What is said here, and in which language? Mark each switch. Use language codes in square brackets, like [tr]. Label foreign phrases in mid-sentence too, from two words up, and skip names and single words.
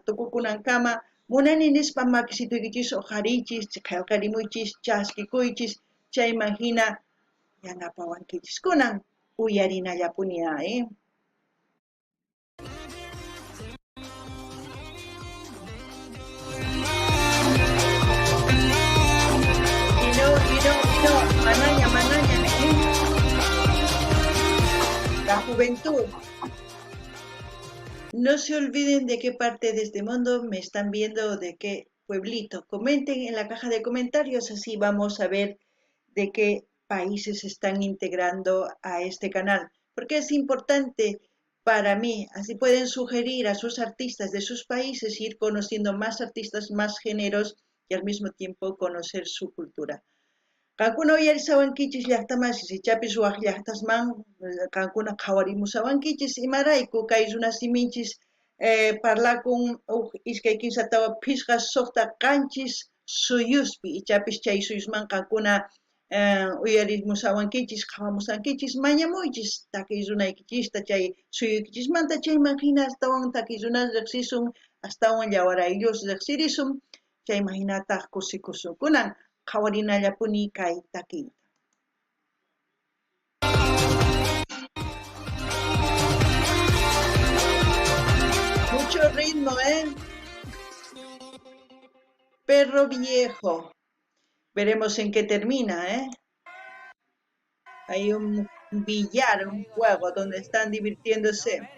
[qu] tukukunankama munani nispa makisituykichis uqharichis, qillqarimuychis, chaskikuychis, chay imagina yanapawankichis kunan uyarinallapuni, manaña, [es] la juventud. No se olviden de qué parte de este mundo me están viendo, de qué pueblito. Comenten en la caja de comentarios, así vamos a ver de qué países se están integrando a este canal. Porque es importante para mí, así pueden sugerir a sus artistas de sus países, ir conociendo más artistas, más géneros y al mismo tiempo conocer su cultura. [qu] Kankuna uyarisawankichis llaqtamasiis ichapis waq llaqtasman kankuna qhawarimusawankichis imarayku kay runasimiychis parlakun iskay kimsa tawa phisqa suqta qanchis suyuspi ichapis chay suyusman qankuna uyarimusawankichis qhawamusankichis mañamuychis takiy runaykichista chay suyuykichismanta chayman hina astawan takiy runas riqsisun astawan llawarayllus riqsirisun chayman hinataq kusikusunkunan qhawarinallapuni kay takiyta. [es] Mucho ritmo, ¿eh? Perro viejo. Veremos en qué termina, ¿eh? Hay un billar, un juego donde están divirtiéndose.